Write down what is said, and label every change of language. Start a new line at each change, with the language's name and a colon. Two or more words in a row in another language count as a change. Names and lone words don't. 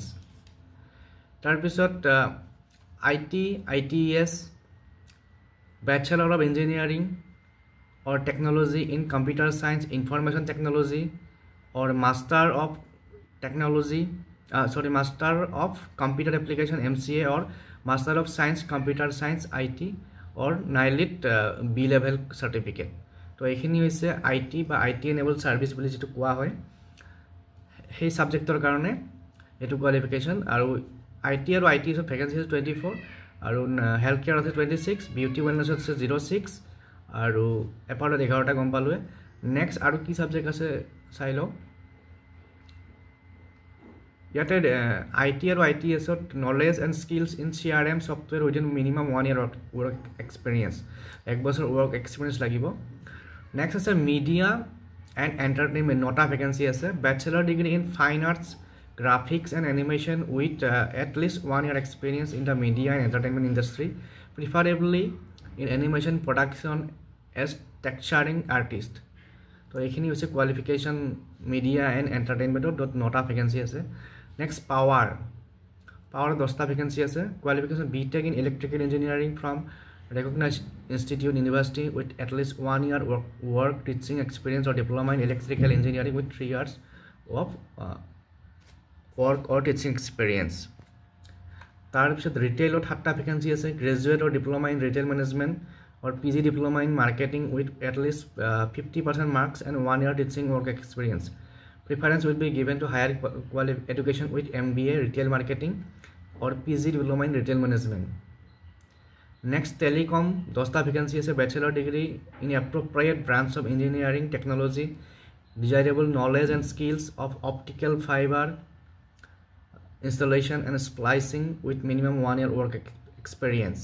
Assamese: তাৰপিছত
English: ITES, Bachelor of Engineering or Technology in Computer Science, Information Technology or Master of Computer Application MCA or Master of Science Computer Science IT or NILIT B level certificate.
Assamese: তো এইখিনি হৈছে IT বা
English: IT enabled service
Assamese: বুলি যেটো কোৱা হয় সেই সাবজেক্টৰ কাৰণে এটো কোৱালিফিকেশন। আৰু IT আৰু ITS ভ্যাকেন্সি আছে 24 আৰু
English: health care
Assamese: আছে 26,
English: beauty wellness
Assamese: আছে 06 আৰু এপাৰত 11টা গম পালোৱে। নেক্সট আৰু কি সাবজেক্ট আছে চাই লও। ইয়াতে IT আৰু ITS ত
English: knowledge and skills in CRM software within minimum 1 year work experience,
Assamese: 1 বছৰ
English: work experience
Assamese: লাগিব। নেক্সট আছে
English: media and entertainment,
Assamese: 9টা ভ্যাকেন্সি আছে।
English: Bachelor degree in fine arts, graphics and animation with at least 1 year experience in the media and entertainment industry, preferably in animation production as texturing artist.
Assamese: তো এইখিনি হৈছে কোৱালিফিকেশন
English: media and entertainment
Assamese: 9টা ভ্যাকেন্সি আছে। নেক্সট পাৱাৰ 10টা ভ্যাকেন্সি আছে।
English: কোৱালিফিকেশন BTech in electrical engineering from recognized institute university with at least 1 year work teaching experience or diploma in electrical engineering with 3 years of work or teaching experience.
Assamese: তাৰপিছত ৰিটেইলত 7টা ভেকেঞ্চি আছে
English: graduate or diploma in retail management or PG diploma in marketing with at least 50% marks and 1 year teaching work experience. Preference will be given to higher education with MBA retail marketing or PG diploma in retail management. Next, telecom 10 vacancy is a bachelor degree in appropriate branch of engineering technology, desirable knowledge and skills of optical fiber installation and splicing with minimum 1 year work experience.